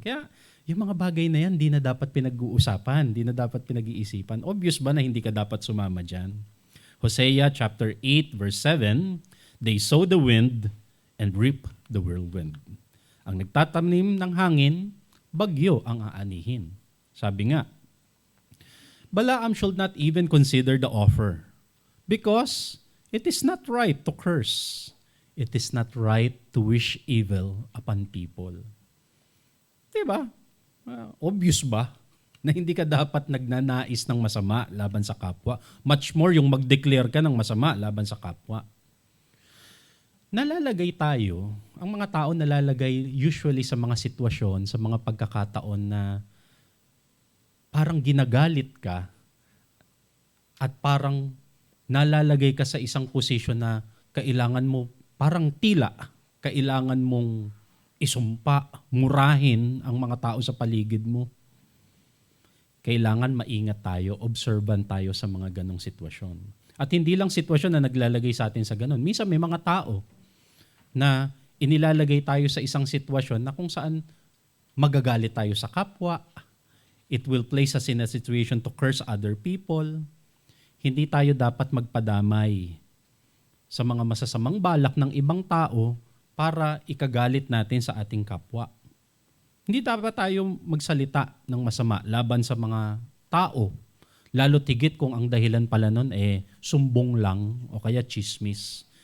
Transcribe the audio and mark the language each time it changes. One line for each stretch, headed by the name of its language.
Filipino: Kaya yung mga bagay na yan, di na dapat pinag-uusapan, di na dapat pinag-iisipan. Obvious ba na hindi ka dapat sumama dyan?
English: Hosea chapter 8 verse 7, they sow the wind and reap the whirlwind.
Filipino: Ang nagtatanim ng hangin, bagyo ang aanihin. Sabi nga,
English: Balaam should not even consider the offer because it is not right to curse. It is not right to wish evil upon people.
Filipino: Diba? Obvious ba na hindi ka dapat nagnanais ng masama laban sa kapwa? Much more yung mag-declare ka ng masama laban sa kapwa. Nalalagay tayo, ang mga tao nalalagay usually sa mga sitwasyon, sa mga pagkakataon na parang ginagalit ka at parang nalalagay ka sa isang posisyon na kailangan mo, parang tila, kailangan mong isumpa, murahin ang mga tao sa paligid mo. Kailangan maingat tayo, observant tayo sa mga ganong sitwasyon. At hindi lang sitwasyon na naglalagay sa atin sa ganon. Minsan may mga tao na inilalagay tayo sa isang sitwasyon na kung saan magagalit tayo sa kapwa.
English: It will place us in a situation to curse other people.
Filipino: Hindi tayo dapat magpadamay sa mga masasamang balak ng ibang tao para ikagalit natin sa ating kapwa. Hindi dapat tayo magsalita ng masama laban sa mga tao, lalo tigit kung ang dahilan pala nun sumbong lang o kaya chismis.